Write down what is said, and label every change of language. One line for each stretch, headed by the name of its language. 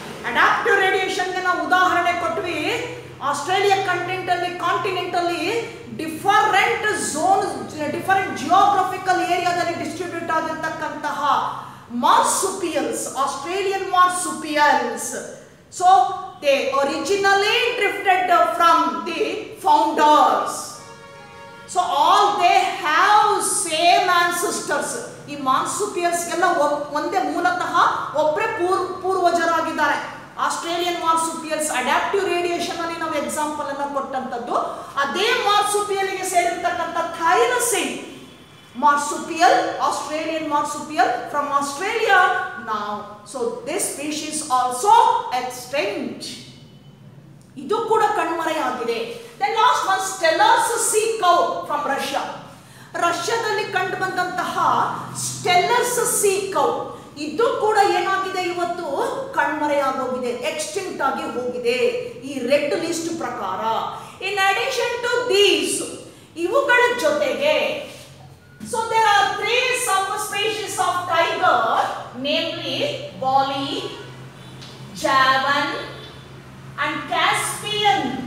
Kannada: Adaptive ರೇಡಿಯೇಷನ್ಗೆ ನಾವು ಉದಾಹರಣೆ ಕೊಟ್ವಿ. ಆಸ್ಟ್ರೇಲಿಯಾ ಕಾಂಟಿನೆಂಟ್ ಅಲ್ಲಿ ಡಿಫರೆಂಟ್ ಝೋನ್, ಡಿಫರೆಂಟ್ ಜಿಯೋಗ್ರಫಿಕಲ್ ಏರಿಯಾದಲ್ಲಿ distribute ಆಗಿರ್ತಕ್ಕಂತಹ ಮಾರ್ಸುಪಿಯಲ್ಸ್, Australian ಮಾರ್ಸುಪಿಯಲ್ಸ್.
English: So they originally drifted from the founders. So all they have same ancestors.
Kannada: ಈ ಮಾರ್ಸುಪಿಯಲ್ಸ್ ಎಲ್ಲ ಒಂದೇ, ಮೂಲತಃ ಒಬ್ಬರೇ ಪೂರ್ವಜರಾಗಿದ್ದಾರೆ. ಆಸ್ಟ್ರೇಲಿಯನ್ ಮಾರ್ಸುಪಿಯಲ್ಸ್ ಅಡಾಪ್ಟಿವ್ ರೇಡಿಯೇಷನ್ ಅಲ್ಲಿ ನಾವು ಎಕ್ಸಾಂಪಲ್ ಅನ್ನ ಕೊಟ್ಟಂತದ್ದು. ಅದೇ ಮಾರ್ಸುಪಿಯಲ್ಗೆ ಸೇರಿರ್ತಕ್ಕಂಥ ಥೈಲಸಿನ್
English: marsupial, Australian marsupial from Australia now. So this species also extinct.
Kannada: ಇದು ಕೂಡ ಕಣ್ಮರೆಯಾಗಿದೆ.
English: Then last one, Steller's sea cow from Russia.
Kannada: ರಷ್ಯಾದಲ್ಲಿ ಕಂಡು ಬಂದಂತಹ Steller's sea cow ಇದು ಕೂಡ ಏನಾಗಿದೆ, ಇವತ್ತು ಕಣ್ಮರೆಯಾಗೋಗಿದೆ, ಎಕ್ಸ್ಟಿಂಕ್ಟ್ ಆಗಿ ಹೋಗಿದೆ ಈ ರೆಡ್ ಲಿಸ್ಟ್ ಪ್ರಕಾರ.
English: in addition to these,
Kannada: ಇವುಗಳ ಜೊತೆಗೆ
English: so there are 3 subspecies of tiger, namely Bali, Javan and Caspian.